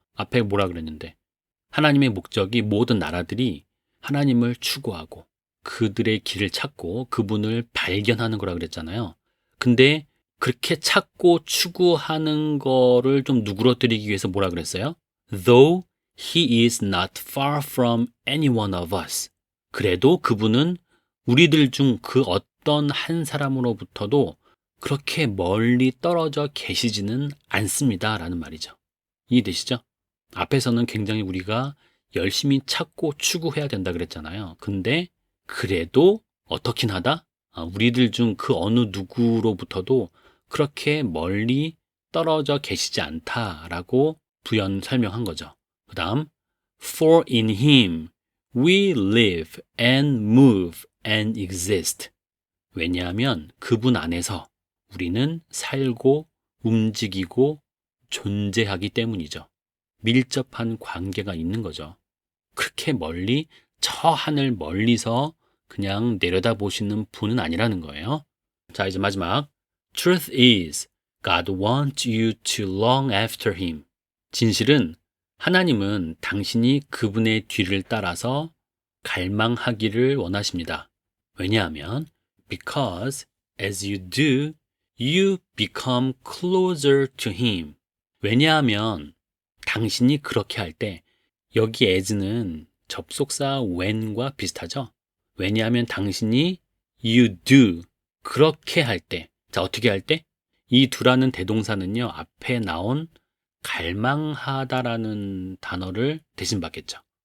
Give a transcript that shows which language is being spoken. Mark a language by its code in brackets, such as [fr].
[ko] 앞에 뭐라 그랬는데 하나님의 목적이 모든 나라들이 하나님을 추구하고 그들의 길을 찾고 그분을 발견하는 거라 그랬잖아요. 근데 그렇게 찾고 추구하는 거를 좀 누그러뜨리기 위해서 뭐라 그랬어요? [en] Though he is not far from any one of us. [ko] 그래도 그분은 우리들 중 그 어떤 한 사람으로부터도 그렇게 멀리 떨어져 계시지는 않습니다. 라는 말이죠. 이해되시죠? 앞에서는 굉장히 우리가 열심히 찾고 추구해야 된다 그랬잖아요. 근데 그래도 어떻긴 하다? 우리들 중 그 어느 누구로부터도 그렇게 멀리 떨어져 계시지 않다라고 부연 설명한 거죠. [en] 그 다음, For in him we live and move and exist. [ko] 왜냐하면 그분 안에서 우리는 살고 움직이고 존재하기 때문이죠. 밀접한 관계가 있는 거죠. 그렇게 멀리 저 하늘 멀리서 그냥 내려다보시는 분은 아니라는 거예요. 자, 이제 마지막. [en] Truth is, God wants you to long after him. [ko] 진실은 하나님은 당신이 그분의 뒤를 따라서 갈망하기를 원하십니다. 왜냐하면 [en] because as you do, you become closer to him. [ko] 왜냐하면 당신이 그렇게 할 때 여기 as는 접속사 when과 비슷하죠? 왜냐하면 당신이 [en] you do [ko] 그렇게 할 때, 자 어떻게 할 때? 이 do라는 대동사는요 앞에 나온 갈망하다라는 단어를 대신 받겠죠.